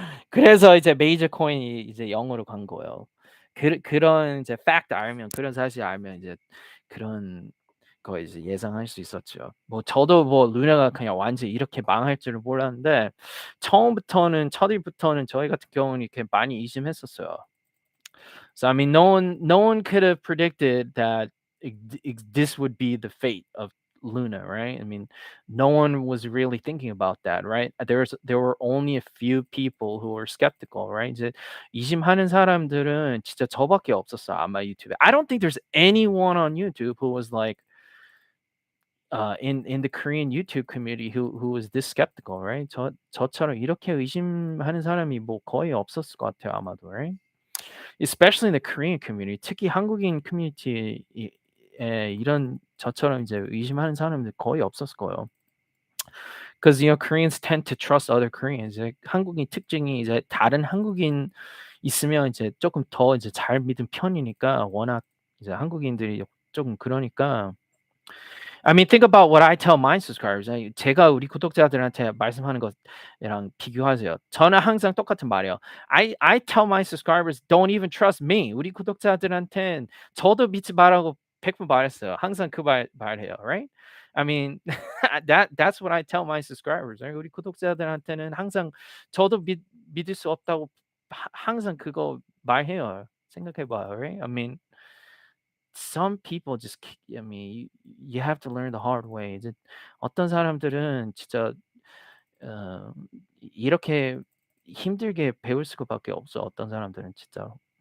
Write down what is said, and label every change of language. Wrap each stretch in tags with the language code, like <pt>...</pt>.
<ko>그래서 이제 메이저 코인이 이제 0 으로 간 거예요. 그런 이제 팩트 알면 그런 사실 알면 이제 그런 거 이제 예상할 수 있었죠. 뭐 저도 뭐 루나가 그냥 완전히 이렇게 망할 줄은 몰랐는데 처음부터는 첫 일부터는 저희 같은 경우는 이렇게 많이 의심했었어요.</ko> <en>So I mean, no one could have predicted that this would be the fate of Luna, right? I mean, no one was really thinking about that, right? There were only a few people who were skeptical, right?</en> <ko>이제 의심하는 사람들은 진짜 저밖에 없었어 아마 유튜브에.</ko> <en>I don't think there's anyone on YouTube who was like in the Korean YouTube community who was this skeptical, right?</en> <ko>저처럼 이렇게 의심하는 사람이 뭐 거의 없었을 것 같아요 아마도, right?</ko> <en>Especially in the Korean community.</en> <ko>특히 한국인 커뮤니티에 이런 저처럼 이제 의심하는 사람들 거의 없었을 거예요.</ko> <en>Because you know Koreans tend to trust other Koreans.</en> <ko>이제 한국인 특징이 이제 다른 한국인 있으면 이제 조금 더 이제 잘 믿는 편이니까 워낙 이제 한국인들이 조금 그러니까</ko> <en>I mean, think about what I tell my subscribers.</en> <ko>제가 우리 구독자들한테 말씀하는 것이랑 비교하세요. 저는 항상 똑같은 말이에요.</ko> <en>I tell my subscribers, "Don't even trust me."</en> <ko>우리 구독자들한텐 저도 믿지 말라고 100번 말했어요. 항상 그 말해요. Right?</ko> <en>I mean, that's what I tell my subscribers. Right?</en> <ko>우리 구독자들한테는 항상 저도 믿을 수 없다고 항상 그거 말해요. 생각해 봐요. Right?</ko> <en>I mean some people just I mean you have to learn the hard way.</en> <ko>이제 어떤 사람들은 진짜 어 이렇게 힘들게 배울 수밖에 없어. 어떤 사람들은 진짜로.</ko>